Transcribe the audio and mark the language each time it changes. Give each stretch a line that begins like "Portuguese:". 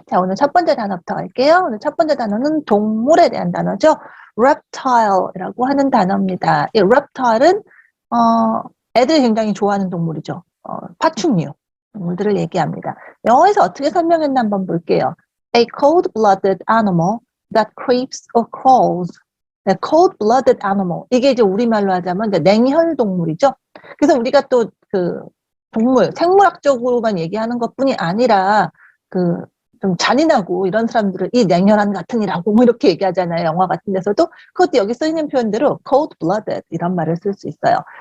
Korean: 자, 오늘 첫 번째 단어부터 할게요. 오늘 첫 번째 단어는 동물에 대한 단어죠. reptile이라고 하는 단어입니다. 이 reptile은 애들이 굉장히 좋아하는 동물이죠. 파충류 동물들을 얘기합니다. 영어에서 어떻게 설명했나 한번 볼게요.
English: A cold-blooded animal that creeps or crawls.
Korean: 네,
English: cold-blooded animal.
Korean: 이게 이제 우리말로 하자면 이제 냉혈 동물이죠. 그래서 우리가 또 그 동물, 생물학적으로만 얘기하는 것뿐이 아니라 그 좀 잔인하고 이런 사람들을 이 냉혈한 같은이라고 뭐 이렇게 얘기하잖아요. 영화 같은 데서도. 그것도 여기 쓰이는 표현대로
English: cold-blooded
Korean: 이런 말을 쓸 수 있어요.